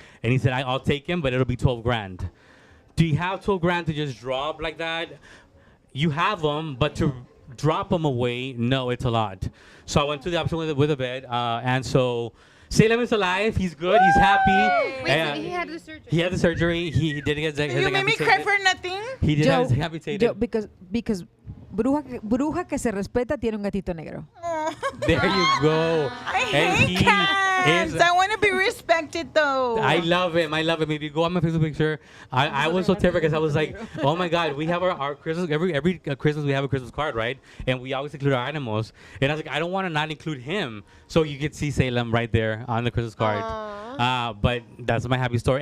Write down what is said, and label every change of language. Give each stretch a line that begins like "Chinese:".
English: And he said, I'll take him, but it'll be 12 grand. Do you have 12 grand to just drop like that? You have them, but to drop them away, no, it's a lot. So I went to the option with a vet. And so Salem is alive. He's good. He's happy. Wait, so he had the surgery. He had the surgery. He did get his You made me cry for nothing. He did have his Joe, amputated. because
Spanish: bruja que se respeta tiene un gatito negro.
English: Oh. There you go. I And hate he cats. is- I want to be respected, though. I love him. I love him. If you go on my Facebook picture, I was so terrified because I was like, oh my God, we have our Christmas, every Christmas we have a Christmas card, right? And we always include our animals. And I was like, I don't want to not include him. So you can see Salem right there on the Christmas card. But that's my happy story.